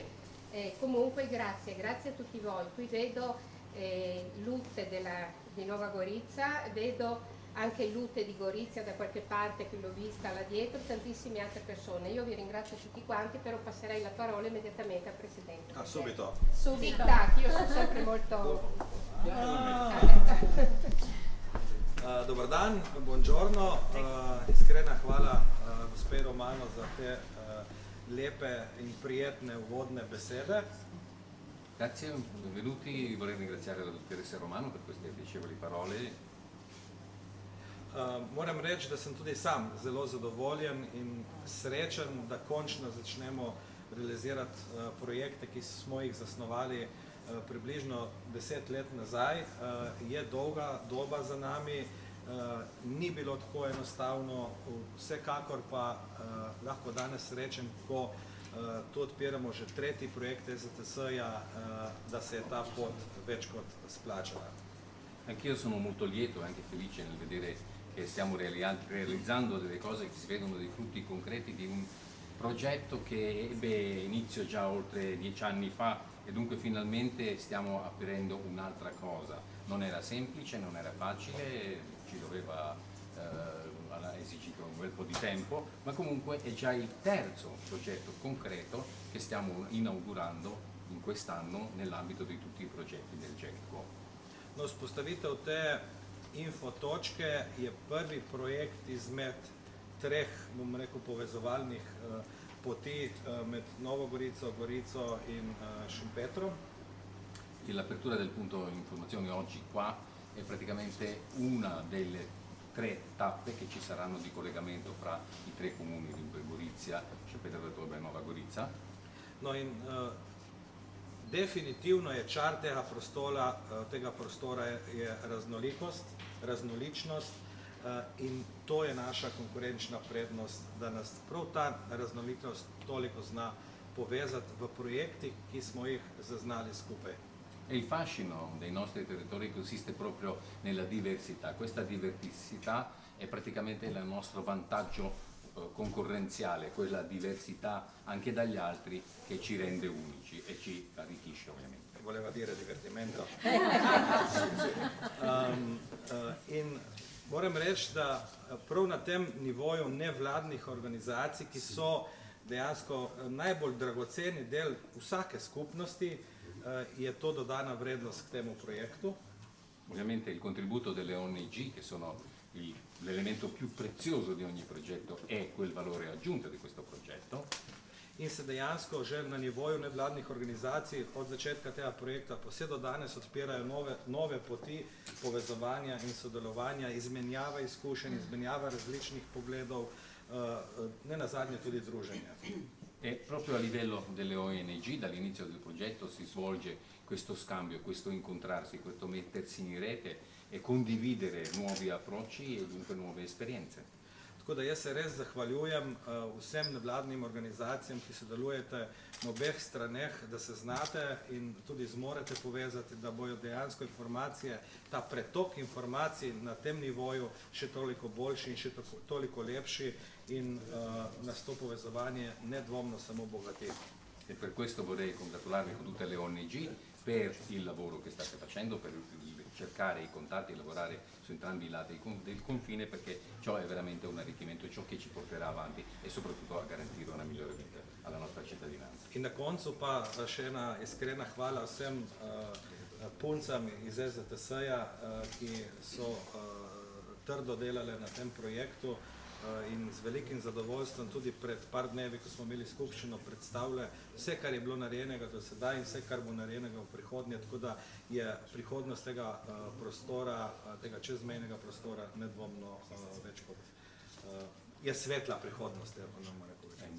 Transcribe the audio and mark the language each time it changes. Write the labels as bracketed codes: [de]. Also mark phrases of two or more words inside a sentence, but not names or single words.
[it] Comunque grazie a tutti voi. Qui vedo Lutte di Nova Gorizia, vedo anche Lutte di Gorizia da qualche parte che l'ho vista là dietro, tantissime altre persone. Io vi ringrazio tutti quanti, però passerei la parola immediatamente al Presidente. Subito. Subito, io sono sempre molto... [sl] Dobar dan, buongiorno. Iskrena hvala gospe Romano za te lepe in prijetne uvodne besede. [it] Grazie, benvenuti. Vorrei ringraziare la dottoressa Romano per queste piacevoli parole. [sl] Moram reči, da sem tudi sam zelo zadovoljen in srečen, da končno začnemo realizirati projekte, ki smo jih zasnovali približno 10 let nazaj. Je dolga doba za nami, ni bilo tako enostavno, vsekakor pa lahko danes rečem, ko tu odpiramo že tretji projekt EZTS-ja, da se je ta pot več kot splačala. [it] Anch'io sono molto lieto e anche felice nel vedere che stiamo realizzando delle cose che si vedono dei frutti concreti di un progetto che ebbe inizio già oltre 10 anni fa e dunque finalmente stiamo aprendo un'altra cosa. Non era semplice, non era facile, ci doveva esigere un bel po' di tempo, ma comunque è già il terzo progetto concreto che stiamo inaugurando in quest'anno nell'ambito di tutti i progetti del GECT. [sl] No, vzpostavitev te infotočke je prvi projekt izmed treh, bom rekel, povezovalnih poti med Novo Gorico, Gorico in Šempetrom. [it] L'apertura del punto informazioni oggi qua è praticamente una delle tre tappe che ci saranno di collegamento fra i tre comuni, dunque Gorizia, Šempeter Vrtojba e Nova Gorica. [sl] No in definitivno je čar tega prostora je raznolikost, raznoličnost in to je naša konkurenčna prednost, da nas prav ta raznolikost toliko zna povezati v projektih, ki smo jih zaznali skupaj. [it] E il fascino dei nostri territori consiste proprio nella diversità. Questa diversità è praticamente il nostro vantaggio concorrenziale, quella diversità anche dagli altri che ci rende unici e ci arricchisce ovviamente. Voleva dire divertimento. [sl] In moram reči, da prav na tem nivoju nevladnih organizacij, ki so dejansko najbolj dragoceni del vsake skupnosti, je to dodana vrednost k temu projektu. [it] Ovviamente il contributo delle ONG, che sono l'elemento più prezioso di ogni progetto, è quel valore aggiunto di questo progetto. [sl] in se dejansko že na nivoju nevladnih organizacij od začetka tega projekta pa vse do danes odpirajo nove poti povezovanja in sodelovanja, izmenjava izkušenj, izmenjava različnih pogledov, ne nazadnje tudi druženja. [it] E proprio a livello delle ONG dall'inizio del progetto si svolge questo scambio, questo incontrarsi, questo mettersi in rete e condividere nuovi approcci e dunque nuove esperienze. [sl] Tako da jaz se res zahvaljujem vsem nevladnim organizacijam, ki sodelujete na obeh straneh, da se znate in tudi zmorete povezati, da bojo dejansko informacije, ta pretok informacij na tem nivoju še toliko boljši in še toliko lepši in nas to povezovanje nedvomno samo bogati. [it] E per questo vorrei congratularmi con tutte le ONG per il lavoro che state facendo, per cercare i contatti e lavorare su entrambi i lati del confine, perché ciò è veramente un arricchimento, ciò che ci porterà avanti e soprattutto a garantire una migliore vita alla nostra cittadinanza. [sl] In na koncu pa še ena iskrena hvala vsem puncam iz SZTS-ja, ki so trdo delale na tem projektu in z velikim zadovoljstvom tudi pred par dnevi, ko smo imeli skupščino, predstavljali vse, kar je bilo narejenega do sedaj in vse, kar bo narejenega v prihodnje, tako da je prihodnost tega prostora, tega čezmejnega prostora nedvomno več kot je svetla prihodnost, ako nam rekel.